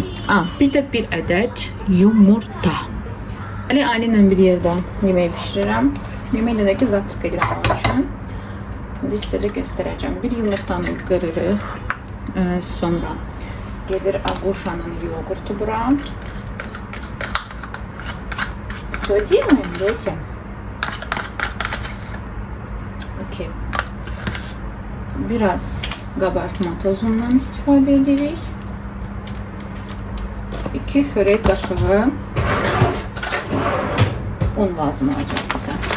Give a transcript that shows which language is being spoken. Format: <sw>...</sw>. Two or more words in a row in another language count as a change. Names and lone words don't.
<az>Bir də bir ədəd yumurta. Ailə bir yerdə yemək bişirirəm. Yeməklə də ki, zavtraq edirəm onun üçün. Biz sizə də göstərəcəm. Bir yumurtanı qırırıq. Sonra gedir aquşanın yoğurtu bura.</az> <ru>Что делаем, дети? Okey.</ru> <az>Biraz qabartma tozundan istifadə edirik. 2 xörək qaşığı un lazım olacaq bizə.</az>